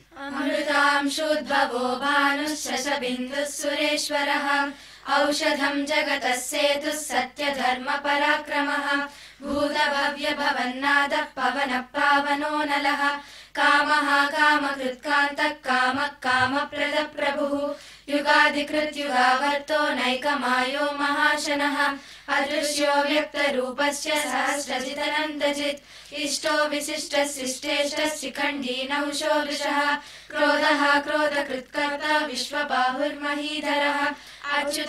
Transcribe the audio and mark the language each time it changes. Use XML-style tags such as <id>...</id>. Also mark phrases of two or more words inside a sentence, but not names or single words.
<sa>అమృతాంశోద్భవో భానుశ్శశబిందుః సురేశ్వరః ఔషధం జగతః సేతుః సత్యధర్మ పరాక్రమః భూతభవ్య భవన్నాదః పవనః పావనో నలః కామః కామకృత్కాంతః కామః కామప్రదః ప్రభుః युगादिकृत्युगावर्तो नैकमायो महाशनः अदृश्यो व्यक्तरूपस्य सहस्रजिदनन्तजित् इष्टो विशिष्टशिष्टेष्टः शिखण्डी नहुषो वृषः क्रोधः क्रोधकृत्कर्ता विश्वबाहुर्महीधरः अच्युत</sa>